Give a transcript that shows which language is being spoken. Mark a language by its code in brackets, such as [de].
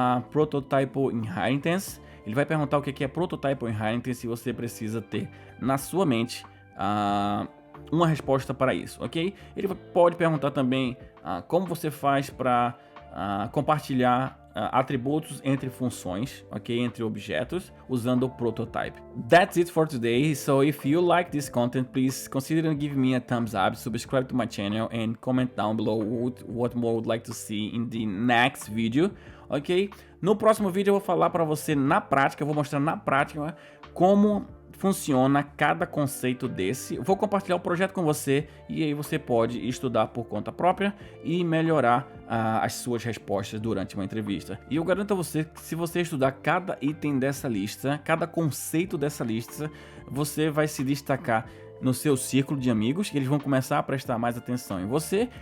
[en] Prototype inheritance. [pt] Ele vai perguntar o que é prototype inheritance e você precisa ter na sua mente uma resposta para isso, ok? Ele pode perguntar também como você faz para compartilhar atributos entre funções, ok? Entre objetos, usando o prototype. [en] That's it for today. So if you like this content, please consider giving me a thumbs up, subscribe to my channel and comment down below what more would like to see in the next video, ok? [pt] No próximo vídeo eu vou falar para você na prática, eu vou mostrar na prática como funciona cada conceito desse. Eu vou compartilhar o projeto com você e aí você pode estudar por conta própria e melhorar as suas respostas durante uma entrevista. E eu garanto a você que se você estudar cada item dessa lista, cada conceito dessa lista, você vai se destacar no seu círculo de amigos, que eles vão começar a prestar mais atenção em você.